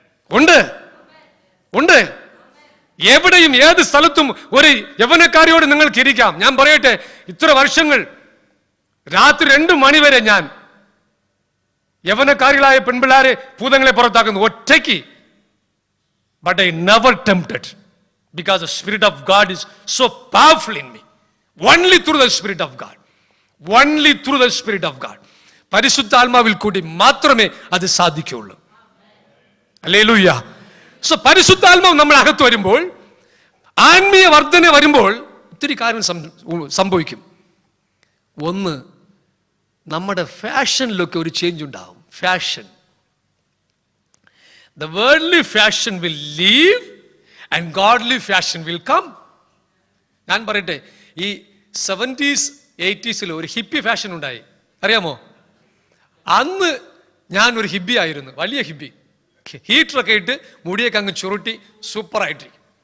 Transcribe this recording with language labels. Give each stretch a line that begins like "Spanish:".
Malayalam: ഉണ്ട്. എവിടെയും ഏത് സ്ഥലത്തും ഒരു യൗവനക്കാരിയോട് നിങ്ങൾക്ക് ഇരിക്കാം. ഞാൻ പറയട്ടെ, ഇത്ര വർഷങ്ങൾ രാത്രി 2 മണി വരെ ഞാൻ യൗവനക്കാരികളായ പെൺപിള്ളാരെ ഭൂതങ്ങളെ പുറത്താക്കുന്നു ഒറ്റയ്ക്ക്.
English: But I never tempted because the Spirit of God is so powerful in me. Only through the Spirit of God. Only through the Spirit of God.
Malayalam: പരിശുദ്ധാത്മാവിൽ കൂടി മാത്രമേ അത് സാധിക്കുകയുള്ളൂ. ഹല്ലേലൂയ. സോ പരിശുദ്ധാത്മാവ് നമ്മൾ അകത്ത് വരുമ്പോൾ, ആത്മീയ വർധന വരുമ്പോൾ ഒത്തിരി കാര്യം സംഭവിക്കും. ഒന്ന്, നമ്മുടെ ഫാഷനിലൊക്കെ ഒരു ചേഞ്ച് ഉണ്ടാവും.
English: Fashion, the worldly fashion will leave and godly fashion will come.
Malayalam: ഞാൻ പറയട്ടെ, ഈ 70s 80s ഒരു ഹിപ്പി ഫാഷൻ ഉണ്ടായി, അറിയാമോ? അന്ന് ഞാൻ ഒരു ഹിപ്പി ആയിരുന്നു, വലിയ ഹിപ്പി. ഹീറ്ററൊക്കെ ഇട്ട് മുടിയൊക്കെ അങ്ങ് ചുരുട്ടി സൂപ്പറായിട്ടിരിക്കും.